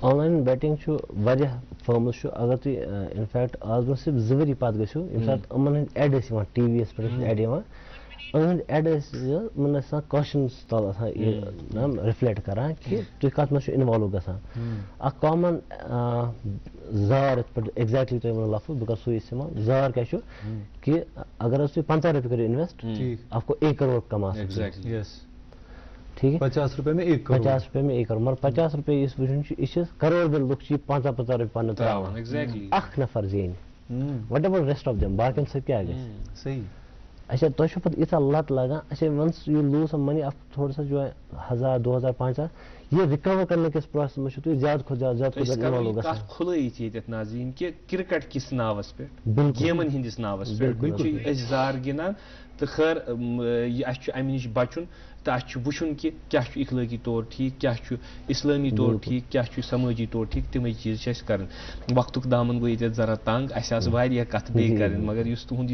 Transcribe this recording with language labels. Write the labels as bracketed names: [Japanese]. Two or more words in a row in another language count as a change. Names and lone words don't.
[English] online betting [Kashmiri] چھُ واریاہ فارمٕز چھُ اگر تُہۍ اِنفیکٹ آز برونٛہہ صرف 2 ؤری پتہٕ گٔژھِو ییٚمہِ ساتہٕ یِمن ہٕنٛدۍ ایڈ ٲسۍ یِوان ٹی وی یس پٮ۪ٹھ ٲسۍ ایڈ یِوان یِہٕنٛدۍ ایڈ ٲسۍ یِمن ٲسۍ آسان کوسچنس تل آسان یہِ رِفلیکٹ کران کہ تُہۍ کتھ منٛز چھِو اِنوالو گژھان اکھ کامن زار یِتھ پٲٹھۍ ایگزیکٹلی تۄہہِ ووٚنوٕ لفظ بہٕ کرٕ سُے استعمال زار کیٛاہ چھُ کہ اگر حظ تُہۍ 50 رۄپیہِ کٔرِو اِنویسٹ [Urdu] آپ کو 1 کروڑ کما سکتے ہیں ٹھیک ہے 50 روپے میں 1 کروڑ 50 روپے میں 1 کروڑ مگر [Kashmiri] 50 روپے یُس وٕچھُن چھُ یہِ چھِ کروڑ بِل لُکھ چھِ یہِ 50 رۄپیہِ پننہِ تراوان اکھ نفر زینہِ [English] what ever rest of them [Kashmiri] باقین سۭتۍ کیٛاہ گژھِ [Urdu] صحیح [Kashmiri] اچھا تۄہہِ چھو پتہٕ ییٖژاہ لت لگان اچھا [English] once you lose some money [Urdu] آپ تھوڑا سا جو ہے 1000 2000 5000 یہ ریکور کرنے [Kashmiri] کِس پروسیس منٛز چھُو تُہۍ زیادٕ کھۄتہٕ زیادٕ اِنوالو گژھان کھُلٲیِتھ ییٚتٮ۪تھ ناظریٖن کہِ کِرکٹ کِس ناوس پٮ۪ٹھ گیمن ہٕنٛدِس ناوس پٮ۪ٹھ چھِ أسۍ زار گِنٛدان تہٕ خٲر اَسہِ چھُ اَمہِ نِش بچُن تہٕ اَسہِ چھُ وٕچھُن کہِ کیٛاہ چھُ اخلٲقی طور ٹھیٖک کیٛاہ چھُ اسلٲمی طور ٹھیٖک کیٛاہ چھُ سمٲجی طور ٹھیٖک تِمے چیٖز چھِ اَسہِ کرٕنۍ وقتُک دامن گوٚو ییٚتٮ۪تھ ذرا تنگ اَسہِ آسہٕ واریاہ کتھٕ بیٚیہِ کرٕنۍ مگر یُس تُہُنٛد